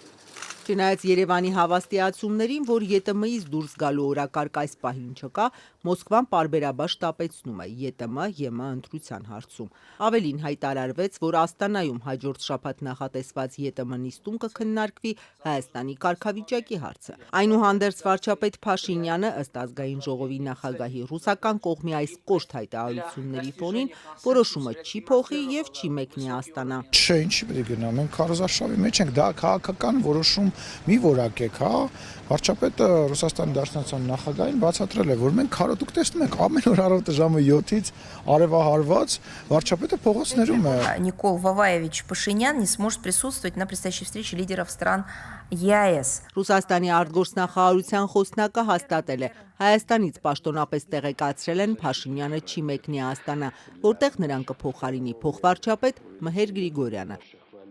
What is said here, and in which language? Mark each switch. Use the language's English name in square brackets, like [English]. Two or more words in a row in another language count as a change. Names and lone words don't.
[Armenian] Չնայած Երևանի հավաստիացումներին, որ ԵՏՄ-ից դուրս գալու օրակարգ այս պահին չկա, Մոսկվան պարբերաբար շտապեցնում է ԵՏՄ-ԵՄ ընտրության հարցում։ Ավելին հայտարարվեց, որ Աստանայում հաջորդ շաբաթ նախատեսված ԵՏՄ նիստում կքննարկվի Հայաստանի կարգավիճակի հարցը։ Այնուհանդերձ վարչապետ Փաշինյանը ըստ ազգային ժողովի նախագահի ռուսական կողմի այս կոշտ հայտարարությունների ֆոնին որոշումը չի փոխի եւ չի մեկնի Աստանա։ Չէ, ինչի պետք է գնա, մենք քարոզարշավի մեջ ենք, դա քաղաքական որոշում մի որակեք, հա, վարչապետը Ռուսաստանի Դաշնության նախագահին բացատրել է, որ մենք քարոտ տեսնում ենք ամեն օր առավոտը ժամը 7-ից արևահարված վարչապետը փողոցներում է։ [Russian] Никол Ваваевич Пашинян не сможет присутствовать на предстоящей встрече лидеров стран ЕАЭС. [Armenian] Ռուսաստանի արտգործնախարարության խոսնակը հաստատել է, Հայաստանից պաշտոնապես տեղեկացրել են Փաշինյանը չի մեկնի Աստանա, որտեղ նրան կփոխարինի փոխվարչապետ Մհեր Գրիգորյանը։